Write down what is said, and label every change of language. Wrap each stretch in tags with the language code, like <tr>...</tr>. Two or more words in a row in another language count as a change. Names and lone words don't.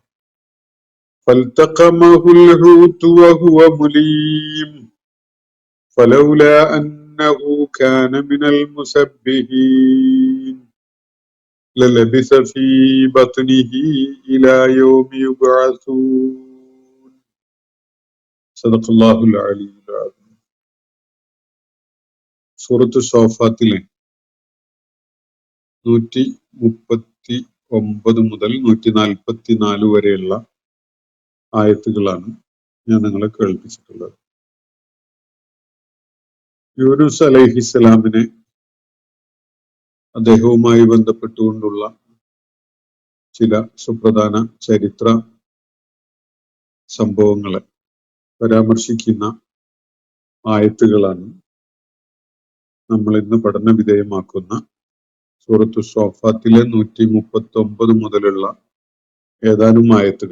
<ar>فالتقمه الحوت وهو مليم فلولا أنه كان من المسبحين للبث في بطنه إلى يوم يبعثون. صدق الله العلي العظيم.</ar> <ml>സൂറത്ത് സ്വാഫാത്തിലെ 139 മുതൽ 144 വരെയുള്ള ആയത്തുകളാണ് ഞാൻ നിങ്ങളെ കേൾപ്പിച്ചിട്ടുള്ളത്. യൂനുസ് അലൈഹിസ്സലാമിനെ അദ്ദേഹവുമായി ബന്ധപ്പെട്ടുകൊണ്ടുള്ള ചില സുപ്രധാന ചരിത്ര സംഭവങ്ങളെ പരാമർശിക്കുന്ന ആയത്തുകളാണ് നമ്മൾ ഇന്ന് പഠന വിധേയമാക്കുന്ന സൂറത്തു സ്വാഫാത്തിലെ 139 മുതലുള്ള ഏതാനും ആയത്തുകൾ.</ml>